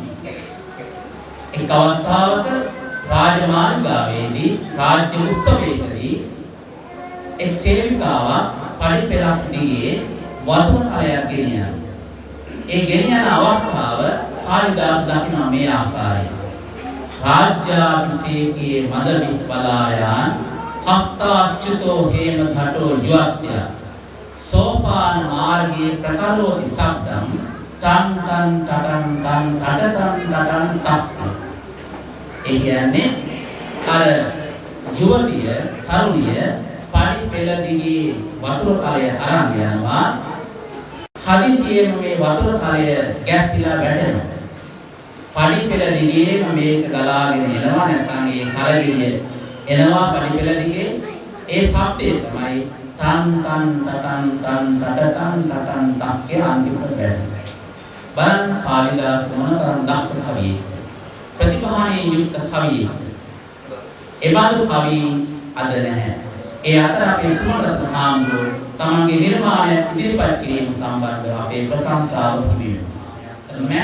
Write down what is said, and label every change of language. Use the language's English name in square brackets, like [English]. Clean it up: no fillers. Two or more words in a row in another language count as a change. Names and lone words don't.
[Sinhala] එක් අවස්ථාවක රාජමාලිගාවේදී රාජ්‍ය උත්සවයකදී එක් සේවිකාවක් පඩිපෙළක් දිගේ වතුර කලයක් ගෙනියනවා. ඒ ගෙනියන අවස්ථාව කාලිදාස දකිනවා මේ ආකාරයෙන්. [Sanskrit] රාජ්‍යාභිෂේකයේ මද විපලායන් හස්තාච්‍යුතෝ හේම ධටෝ යුවත්‍ය සෝපාන මාර්ගයේ ප්‍රකරෝති සබ්දම් තන් තන් තටන් තන් තටතන් තටන් තත්. [Sinhala] ඒ කියන්නේ අර යුවතිය තරුණිය පඩිපෙළ දිගේ වතුර කලය අරන් යනවා. හදිසියෙම මේ වතුර කලය ගැස්සිලා වැටෙනවා. පඩිපෙළ දිගේම මේක ගලාගෙන එනවා, නැත්නම් ඒ කලගිරිය එනවා පඩිපෙළ දිගේ. ඒ ශබ්දය තමයි තන් තන් තටන් තන් තටතන් තටන් තක් කියන අන්තිමට වැටෙනවා. බලන්න කාලිදාස මොනතරම් දක්ෂ කවියෙක්, ප්‍රතිභානේ යුක්ත කවියෙක්. එබඳු කවි අද නැහැ. ඒ අතර අපේ සුමරතන හාමුදුරුවෝ තමන්ගේ නිර්මාණය ඉදිරිපත් කිරීම සම්බන්ධව අපේ ප්‍රශංසාව හිමිවෙනවා.